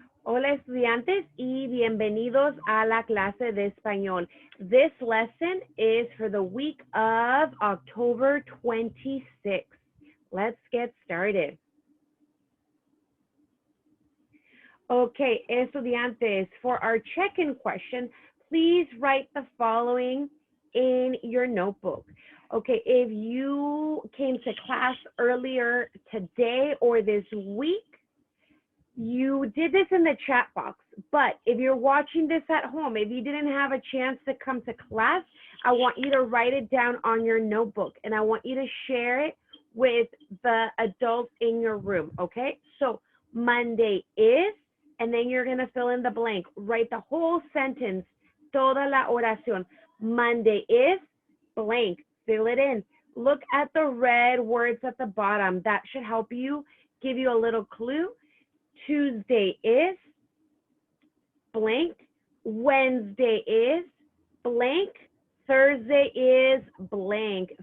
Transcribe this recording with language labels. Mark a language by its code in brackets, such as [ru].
[es] Hola estudiantes y bienvenidos a la clase de español. [en] This lesson is for the week of October 26th. Let's get started. Okay, estudiantes, for our check-in question, please write the following in your notebook. Okay, if you came to class earlier today or this week, you did this in the chat box, but if you're watching this at home, if you didn't have a chance to come to class, I want you to write it down on your notebook and I want you to share it with the adults in your room, okay? So Monday is, and then you're gonna fill in the blank. Write the whole sentence, [es] toda la oración. [en] Monday is blank, fill it in. Look at the red words at the bottom. That should help you, give you a little clue. Tuesday is blank, Wednesday is blank, Thursday is blank.